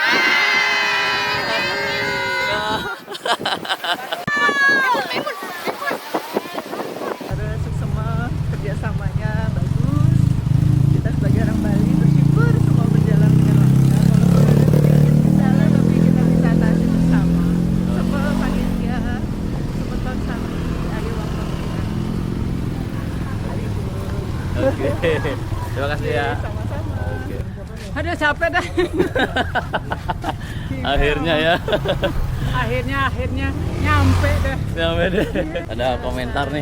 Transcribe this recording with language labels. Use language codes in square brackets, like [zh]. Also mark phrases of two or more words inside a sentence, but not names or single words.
[id] Kerjasamanya bagus, kita sebagai orang Bali bersyukur semua berjalan dengan lancar walaupun ada sedikit kendala tapi kita bisa atasi bersama sama panitia [ban] semeton sami [id] ayo waktu Oke, terima kasih ya. sama-sama. Oke. Aduh capek dah. Akhirnya ya. akhirnya nyampe deh. Nyampe deh. Ada komentar nih.